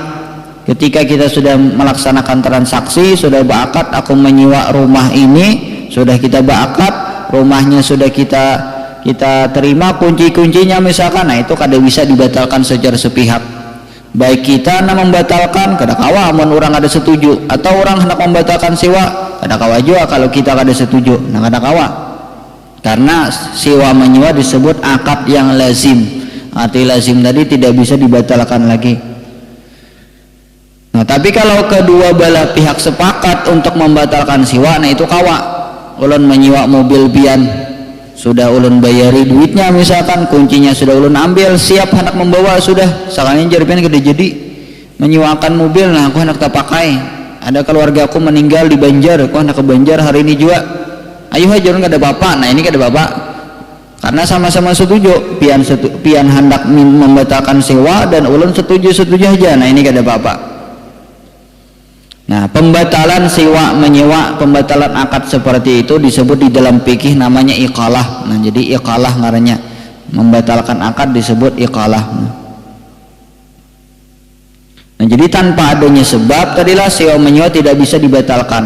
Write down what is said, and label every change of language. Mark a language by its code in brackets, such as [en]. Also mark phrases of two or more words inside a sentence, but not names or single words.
[id] Ketika kita sudah melaksanakan transaksi, sudah berakad aku menyewa rumah ini, sudah kita berakad, rumahnya sudah kita terima kunci-kuncinya misalkan, nah itu kada bisa dibatalkan secara sepihak. [bjn] Baik kita nak membatalkan kada kawa amun orang ada setuju, atau orang hendak membatalkan sewa kada kawa juga kalau kita kada setuju, nah kada kawa. [id] Karena sewa menyewa disebut akad yang lazim. Arti lazim tadi tidak bisa dibatalkan lagi. Nah, tapi kalau kedua belah pihak sepakat untuk membatalkan sewa, [bjn] nah itu kawa. Ulun menyewa mobil pian, sudah ulun bayari duitnya misalkan, kuncinya sudah ulun ambil, siap hendak membawa sudah. Sekalian jarpian kada jadi menyewakan mobil, nah aku hendak tak pakai. [id] Ada keluarga aku meninggal di Banjar, aku hendak ke Banjar hari ini juga. [bjn] Ayo aja orang kada bapak, nah ini kada bapak. Karena sama-sama setuju, pian hendak membatalkan sewa dan ulun setuju aja, nah ini kada bapak. [id] Nah, pembatalan sewa menyewa, pembatalan akad seperti itu disebut di dalam fikih namanya iqalah. Nah, jadi iqalah ngarannya. Membatalkan akad disebut iqalah. Nah, jadi tanpa adanya sebab tadilah sewa menyewa tidak bisa dibatalkan.